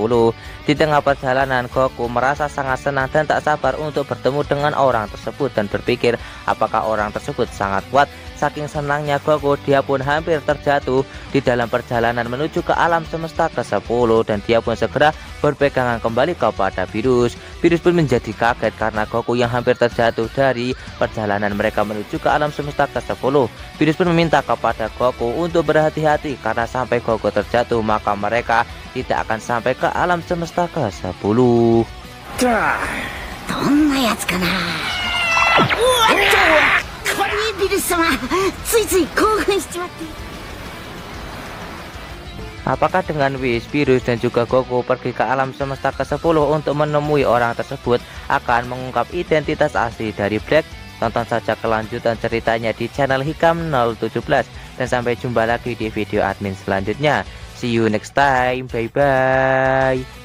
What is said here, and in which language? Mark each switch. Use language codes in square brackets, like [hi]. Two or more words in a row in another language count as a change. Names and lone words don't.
[id] Di tengah perjalanan, Goku merasa sangat senang dan tak sabar untuk bertemu dengan orang tersebut dan berpikir apakah orang tersebut sangat kuat Saking senangnya Goku, dia pun hampir terjatuh di dalam perjalanan menuju ke alam semesta ke-10 dan dia pun segera berpegangan kembali kepada Virus. Virus pun menjadi kaget karena Goku yang hampir terjatuh dari perjalanan mereka menuju ke alam semesta ke-10. Virus pun meminta kepada Goku untuk berhati-hati karena sampai Goku terjatuh maka mereka tidak akan sampai ke alam semesta ke-10. [ja] どんなやつかな。これビルス様、ついつい興奮しちまって。 [id] Apakah dengan Whis, Virus dan juga Goku pergi ke alam semesta ke-10 untuk menemui orang tersebut akan mengungkap identitas asli dari Black? Tonton saja kelanjutan ceritanya di channel Hikam 017 dan sampai jumpa lagi di video admin selanjutnya. [en] See you next time, bye bye.